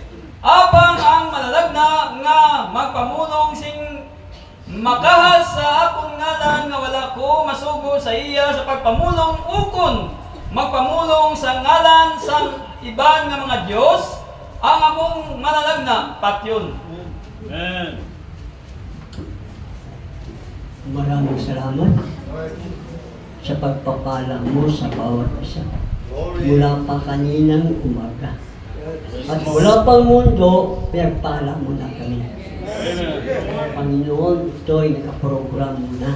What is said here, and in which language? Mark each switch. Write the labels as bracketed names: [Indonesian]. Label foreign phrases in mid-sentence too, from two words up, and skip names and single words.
[Hiligaynon] Abang ang malalagna nga magpamulong sing makahas sa akong ngalan nga wala ko masugo sa iya sa pagpamulong ukon magpamulong sa ngalan sa iban nga mga Diyos ang among malalagna patyon. Amen. [Filipino] Maraming salamat sa pagpapala mo sa bawat isa. Mula pa kaninang umaga. At mula pang mundo, pinagpala mo na kami. Panginoon, ito'y nakaprogram mo na.